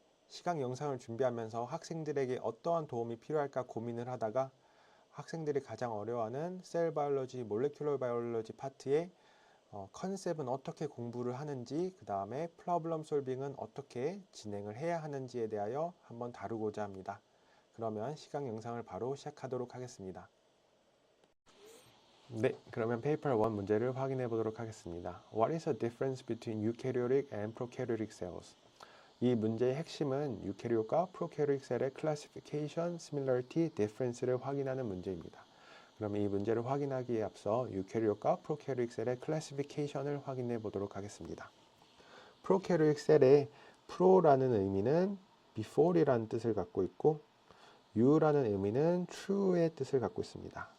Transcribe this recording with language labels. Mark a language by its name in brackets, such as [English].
[Korean] 시각 영상을 준비하면서 학생들에게 어떠한 도움이 필요할까 고민을 하다가 학생들이 가장 어려워하는 셀 바이올로지, 몰레큘러 바이올로지 파트에 컨셉은 어떻게 공부를 하는지, 그 다음에 프로블럼 솔빙은 어떻게 진행을 해야 하는지에 대하여 한번 다루고자 합니다. 그러면 시각 영상을 바로 시작하도록 하겠습니다. 네, 그러면 페이퍼 1 문제를 확인해 보도록 하겠습니다. [English] What is the difference between eukaryotic and prokaryotic cells? [Korean] 이 문제의 핵심은 유캐리ot과 프로캐리ot 셀의 클래시피케이션, 시밀러리티, 디퍼런스를 확인하는 문제입니다. 그럼 이 문제를 확인하기에 앞서 유캐리ot과 프로캐리ot 셀의 클래시피케이션을 확인해 보도록 하겠습니다. 프로캐리ot 셀의 프로라는 의미는 before이라는 뜻을 갖고 있고 U라는 의미는 true의 뜻을 갖고 있습니다.